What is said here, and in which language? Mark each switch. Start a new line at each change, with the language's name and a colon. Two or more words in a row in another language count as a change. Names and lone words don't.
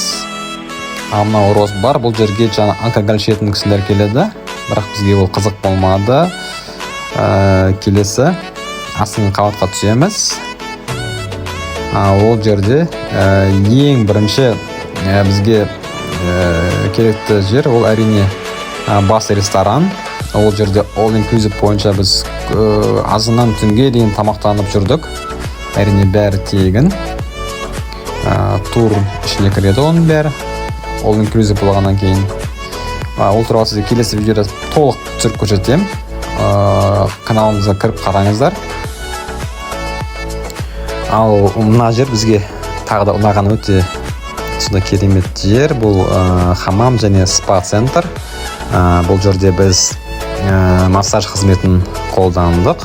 Kazakh: Мына роз бар, бұл жерге жаңа алкоголь ішетін кісілер келеді, бірақ бізге ол қызық болмады. Келесі астыңғы қабатқа түсеміз. Ол жерде ең бірінші бізге керекті жер, ол әрине бас ресторан. Ол жерде
English: all inclusive
Kazakh: бойынша біз азынан түнге дейін тамақтанып жүрдік. Әрине бәрі тегін. Тур ішіне кіреді оның бәрі.
English: All inclusive
Kazakh: болғаннан кейін. Ол туралы сізге келесі видеода толық түсіріп көрсетем. Каналымызға кіріп қараңыздар. Ал мына жер бізге тағы да ұнаған өте сонда керемет жер. Бұл хамам және спа центр. Бұл жерде біз массаж қызметін қолдандық.